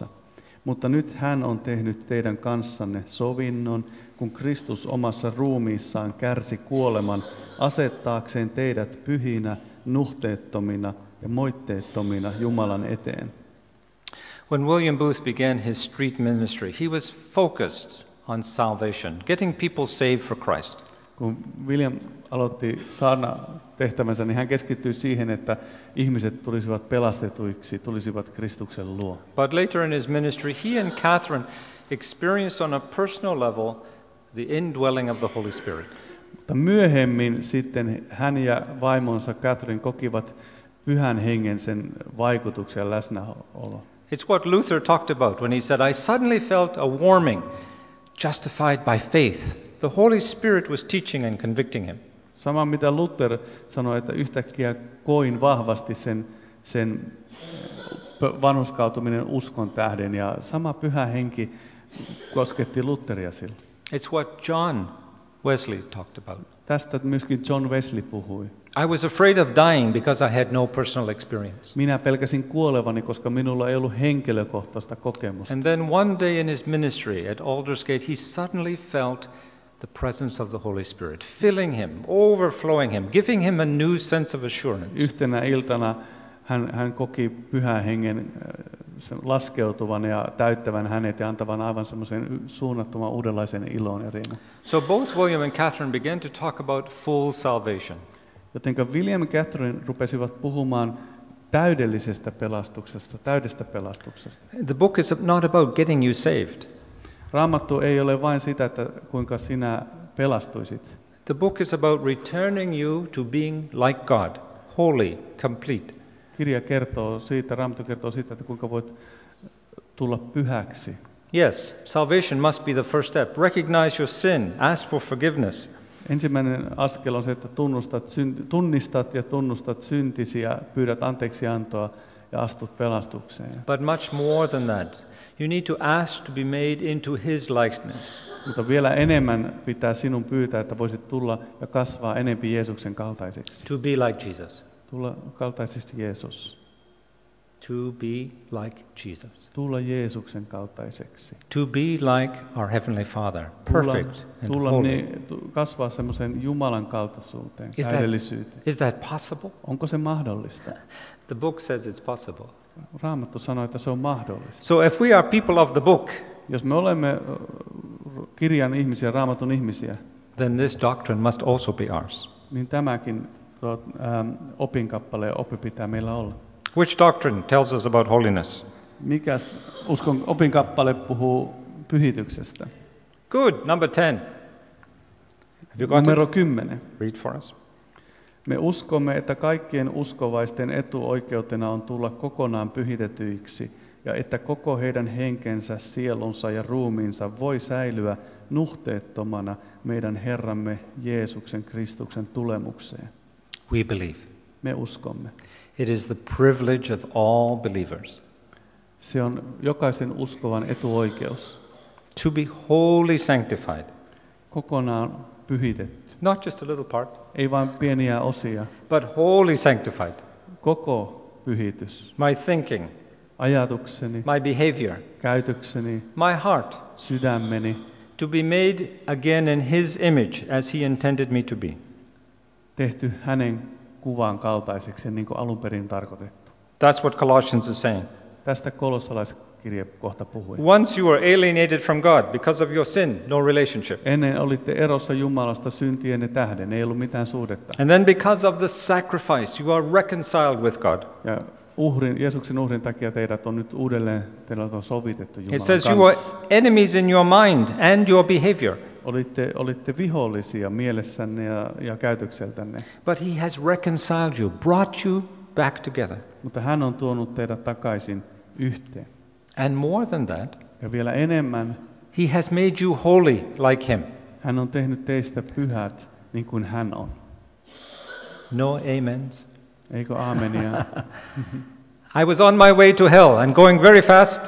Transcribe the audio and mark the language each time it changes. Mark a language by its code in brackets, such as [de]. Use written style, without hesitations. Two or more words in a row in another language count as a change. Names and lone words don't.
[fi] Mutta nyt hän on tehnyt teidän kanssanne sovinnon, kun Kristus omassa ruumiissaan kärsi kuoleman asettaakseen teidät pyhinä, nuhteettomina ja moitteettomina Jumalan eteen. [en] When William Booth began his street ministry, he was focused on salvation, getting people saved for Christ. [fi] Kun William aloitti saarna tehtävänsä, niin hän keskittyi siihen, että ihmiset tulisivat pelastetuiksi, tulisivat Kristuksen luo. [en] But later in his ministry, he and Catherine experienced on a personal level the indwelling of the Holy Spirit. [fi] Mutta myöhemmin sitten hän ja vaimonsa Catherine kokivat Pyhän Hengen sen vaikutuksen ja läsnäolo. [en] It's what Luther talked about when he said, I suddenly felt a warming, justified by faith. The Holy Spirit was teaching and convicting him. [fi] Sama mitä Luther sanoi, että yhtäkkiä koin vahvasti sen vanhurskautuminen uskon tähden, ja sama Pyhä Henki kosketti Lutheria silloin. [en] It's what John Wesley talked about. [fi] Tästä myöskin John Wesley puhui. [en] I was afraid of dying because I had no personal experience. [fi] Minä pelkäsin kuolevani, koska minulla ei ollut henkilökohtaista kokemusta. [en] And then one day in his ministry at Aldersgate, he suddenly felt the presence of the Holy Spirit, filling him, overflowing him, giving him a new sense of assurance. [fi] Yhtenä iltana hän koki Pyhän Hengen laskeutuvan ja täyttävän hänet ja antavan aivan semmoisen suunnattoman uudenlaisen ilon ja riemun. [en] So both William and Catherine began to talk about full salvation. [fi] Jotenka William ja Catherine rupesivat puhumaan täydellisestä pelastuksesta, täydestä pelastuksesta. [en] The book is not about getting you saved. [fi] Raamattu ei ole vain sitä, että kuinka sinä pelastuisit. [en] The book is about returning you to being like God, holy, complete. [fi] Kirja kertoo siitä, Raamattu kertoo siitä, että kuinka voit tulla pyhäksi. [en] Yes, salvation must be the first step. Recognize your sin, ask for forgiveness. [fi] Ensimmäinen askel on se, että tunnistat ja tunnustat syntisi ja pyydät anteeksiantoa ja astut pelastukseen. [en] But much more than that. You need to ask to be made into His likeness. [fi] Mutta vielä enemmän pitää sinun pyytää, että voisit tulla ja kasvaa enempi Jeesuksen kaltaiseksi. [en] To be like Jesus. [fi] Tulla kaltaisesti Jeesus. [en] To be like Jesus. [fi] Tulla Jeesuksen kaltaiseksi. [en] To be like our Heavenly Father, perfect and holy. [fi] Kasvaa semmoisen Jumalan kaltaisuuteen, täydellisyyteen. [en] Is that possible? [fi] Onko se mahdollista? [en] The book says it's possible. [fi] Raamattu sanoo, että se on mahdollista. [en] So if we are people of the book, [fi] jos me olemme kirjan ihmisiä, Raamatun ihmisiä, [en] then this doctrine must also be ours. [fi] Niin tämäkin opinkappale ja oppi pitää meillä olla. [en] Which doctrine tells us about holiness? [fi] Mikäs uskon opinkappale puhuu pyhityksestä? [en] Good. Number 10. Have you got [fi] Numero [en] it? [fi] 10. [en] Read for us. [fi] Me uskomme, että kaikkien uskovaisten etuoikeutena on tulla kokonaan pyhitetyiksi ja että koko heidän henkensä, sielunsa ja ruumiinsa voi säilyä nuhteettomana meidän Herramme Jeesuksen Kristuksen tulemukseen. [en] We believe. [fi] Me uskomme. [en] It is the privilege of all believers [fi] Se on jokaisen uskovan etuoikeus. [en] to be wholly sanctified. [fi] Kokonaan pyhitetty. [en] Not just a little part, [fi] Ei vain pieniä osia. [en] but wholly sanctified. [fi] Koko pyhitys. [en] My thinking, [fi] Ajatukseni, [en] my behavior, [fi] käytökseni, [en] my heart, [fi] sydämeni. [en] to be made again in His image as He intended me to be. [fi] Tehty hänen kuvan kaltaiseksi, niin kuin alun perin tarkoitettu. [en] That's what Colossians is saying. [fi] Tästä kolossalaiskirje kohta puhui. [en] Once you were alienated from God because of your sin, no relationship. [fi] Ennen olitte erossa Jumalasta syntienne tähden, ei ollut mitään suhdetta. [en] And then because of the sacrifice, you are reconciled with God. [fi] Ja Jeesuksen uhrin takia teidät on nyt uudelleen, teidät on sovitettu [en] It [fi] Jumalan [en] says you are [fi] kanssa. [en] enemies in your mind and your behavior, [fi] Olitte vihollisia mielessänne ja käytökseltänne, [en] but He has reconciled you, brought you back together. [fi] mutta hän on tuonut teidät takaisin yhteen. [en] And more than that, [fi] Ja vielä enemmän, [en] He has made you holy like Him. [fi] hän on tehnyt teistä pyhät niin kuin hän on. [en] No amens. [fi] Eikö aamenia? [en] I was on my way to hell and going very fast